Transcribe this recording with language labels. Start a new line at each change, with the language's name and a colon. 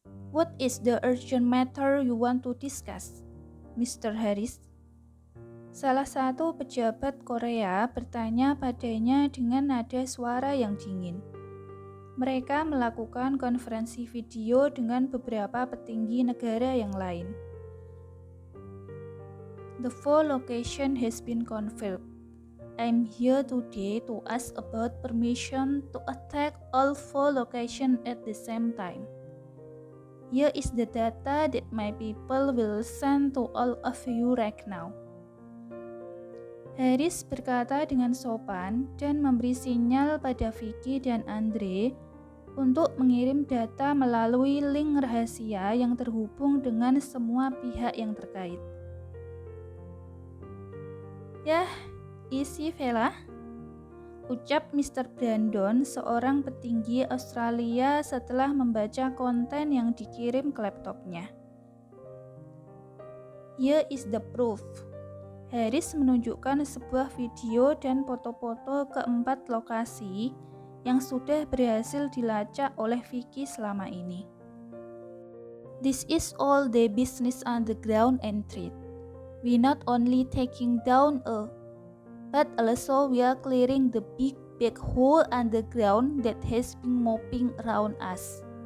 English: What is the urgent matter you want to discuss, Mr. Harris?
Indonesian: Salah satu pejabat Korea bertanya padanya dengan nada suara yang dingin. Mereka melakukan konferensi video dengan beberapa petinggi negara yang lain.
English: The full location has been confirmed. I'm here today to ask about permission to attack all 4 locations at the same time. Here is the data that my people will send to all of you right now.
Indonesian: Harris berkata dengan sopan dan memberi sinyal pada Vicky dan Andre untuk mengirim data melalui link rahasia yang terhubung dengan semua pihak yang terkait. Yah, isi Vela, ucap Mr. Brandon, seorang petinggi Australia setelah membaca konten yang dikirim ke laptopnya.
English: Here is the proof.
Indonesian: Harris menunjukkan sebuah video dan foto-foto keempat lokasi yang sudah berhasil dilacak oleh Vicky selama ini.
English: This is all the business on the ground and threat. We not only taking down but also we are clearing the big hole underground that has been mopping around us.